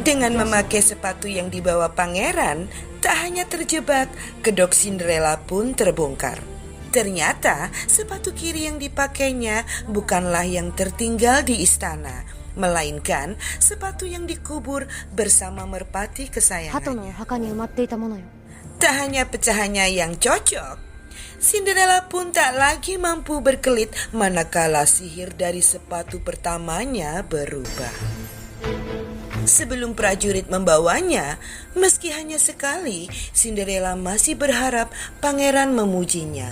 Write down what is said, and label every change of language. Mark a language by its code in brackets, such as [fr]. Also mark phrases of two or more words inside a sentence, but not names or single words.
[id] Dengan memakai sepatu yang dibawa pangeran, tak hanya terjebak, kedok Cinderella pun terbongkar. Ternyata sepatu kiri yang dipakainya bukanlah yang tertinggal di istana, melainkan sepatu yang dikubur bersama merpati [ja] 鳩のお [id] kesayangannya. [ja] 墓に埋まっていたものよ。 [id] Tak hanya pecahannya yang cocok, Cinderella pun tak lagi mampu berkelit manakala sihir dari sepatu pertamanya berubah. Sebelum prajurit membawanya, meski hanya sekali, Cinderella masih berharap pangeran memujinya.